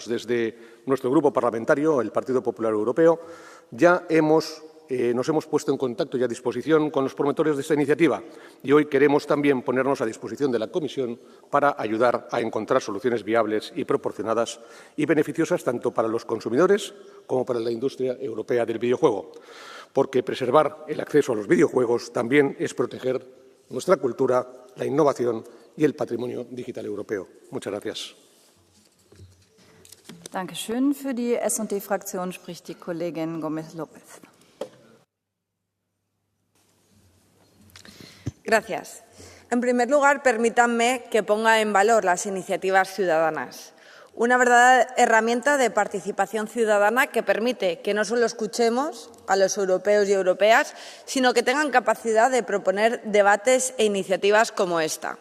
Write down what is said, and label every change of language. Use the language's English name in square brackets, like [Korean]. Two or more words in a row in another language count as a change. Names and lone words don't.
[Spanish] Desde nuestro grupo parlamentario, el Partido Popular Europeo, ya nos hemos puesto en contacto y a disposición con los promotores de esta iniciativa y hoy queremos también ponernos a disposición de la Comisión para ayudar a encontrar soluciones viables y proporcionadas y beneficiosas tanto para los consumidores como para la industria europea del videojuego, porque preservar el acceso a los videojuegos también es proteger nuestra cultura, la innovación y el patrimonio digital europeo. Muchas gracias. [German] Dankeschön. Für die S&D-Fraktion spricht die Kollegin Gómez López. [Spanish] Gracias. En primer lugar, permítanme que ponga en valor las iniciativas ciudadanas, una verdadera herramienta de participación ciudadana que permite que no solo escuchemos a los europeos y europeas, sino que tengan capacidad de proponer debates e iniciativas como esta.